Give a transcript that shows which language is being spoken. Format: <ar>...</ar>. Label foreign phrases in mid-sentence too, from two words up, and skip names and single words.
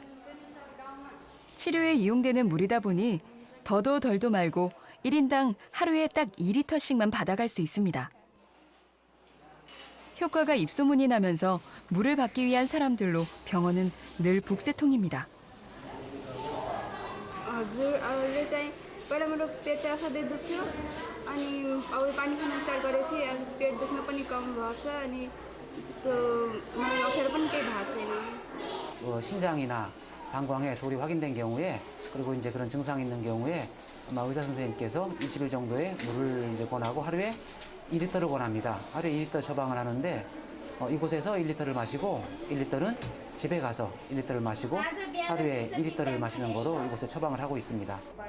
<ko>치료에 이용되는 물이다 보니 더도 덜도 말고 1인당 하루에 딱 2리터씩만 받아갈 수 있습니다. 효과가 입소문이 나면서 물을 받기 위한 사람들로 병원은 늘 북새통입니다.</ko> <ne>हजुरले चाहिँ पहिला मेरो पेट चाहिँ असाध्यै दुख्थ्यो अनि अब पानी खान स्टार्ट गरेपछि पेट दुख्न पनि कम भएको छ अनि त्यस्तो मलाई अप्ठ्यारो पनि केही भएको छैन.</ne> <ko>신장이나 방광에 돌이 확인된 경우에 그리고 이제 그런 증상이 있는 경우에 아마 의사 선생님께서 20일 정도의 물을 이제 권하고 하루에 2리터를 권합니다. 하루에 2리터 처방을 하는데 이곳에서 1리터를 마시고 1리터는 집에 가서 1리터를 마시고 하루에 2리터를 마시는 거로 이곳에 처방을 하고 있습니다.</ko>